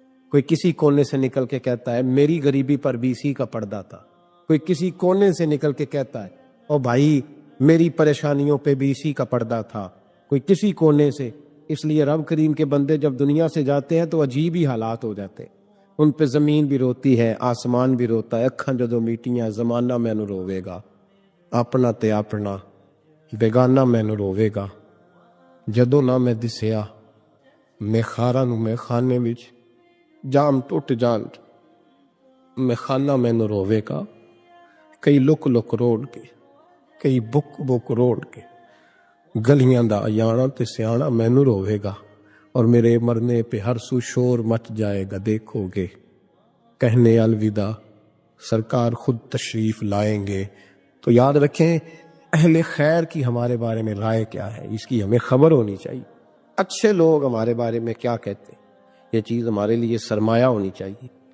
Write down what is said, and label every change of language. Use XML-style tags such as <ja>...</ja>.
<ur>کوئی کسی کونے سے نکل کے کہتا ہے میری غریبی پر BC کا پردہ تھا. کوئی کسی کونے سے نکل کے کہتا ہے او بھائی میری پریشانیوں پہ BC کا پردہ تھا. کوئی کسی کونے سے. اس لیے رب کریم کے بندے جب دنیا سے جاتے ہیں تو عجیب ہی حالات ہو جاتے. ان پہ زمین بھی روتی ہے, آسمان بھی روتا ہے.</ur> <pa>اکھاں جدوں میٹیاں زمانہ مینوں روے گا, اپنا تے اپنا بیگانہ مینوں روے گا. جدوں نہ میں دسیا میں خاراں نوں میں خانے وچ جام ٹوٹ جان, میں خانہ مینوں روے گا. کئی لک لک روڑ کے, کئی بک بک روڑ کے, گلیاں دا ایانا تے سیانا مینوں روے گا.</pa> <ur>اور میرے مرنے پہ ہر سو شور مچ جائے گا, دیکھو گے کہنے الوداع سرکار خود تشریف لائیں گے. تو یاد رکھیں اہل خیر کی ہمارے بارے میں رائے کیا ہے, اس کی ہمیں خبر ہونی چاہیے. اچھے لوگ ہمارے بارے میں کیا کہتے ہیں, یہ چیز ہمارے لیے سرمایہ ہونی چاہیے.</ur>